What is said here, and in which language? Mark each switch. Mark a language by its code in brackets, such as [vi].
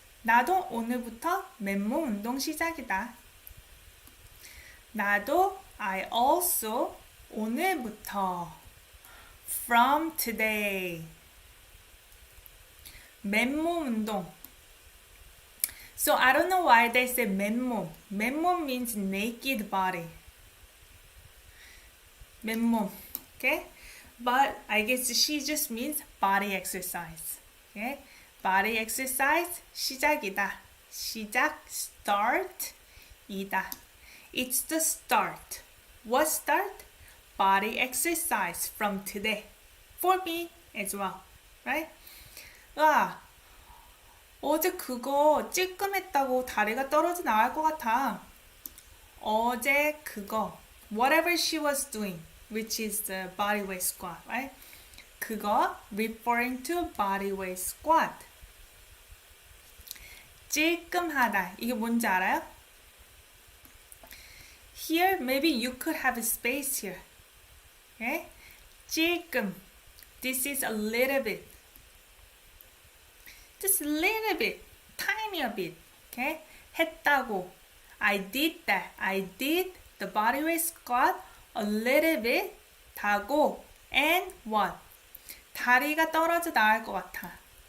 [ko] 나도 오늘부터 맨몸 운동 시작이다. 나도, [en] I also, [ko] 오늘부터. [en] From today. [ko] 맨몸 운동. [en] So I don't know why they say 맨몸. 맨몸 means naked body. 맨몸. Okay? But I guess she just means body exercise. Okay? Body exercise 시작이다. 시작 start 이다. It's the start. What start? Body exercise from today. For me as well. Right? [ko] 와, 어제 그거 찔끔했다고 다리가 떨어져 나갈 것 같아. 어제 그거. [en] Whatever she was doing, which is the body weight squat, right? 그거 referring to body weight squat. [ko] 찔끔하다. 이게 뭔지 알아요? [en] Here, maybe you could have a space here. Okay? 찔끔. This is a little bit. Just a little bit. Tiny a bit. Okay? 했다고. I did that. I did the body weight squat a little bit. 다고. And what? [ko] 다리가 떨어져 나갈 것 같아.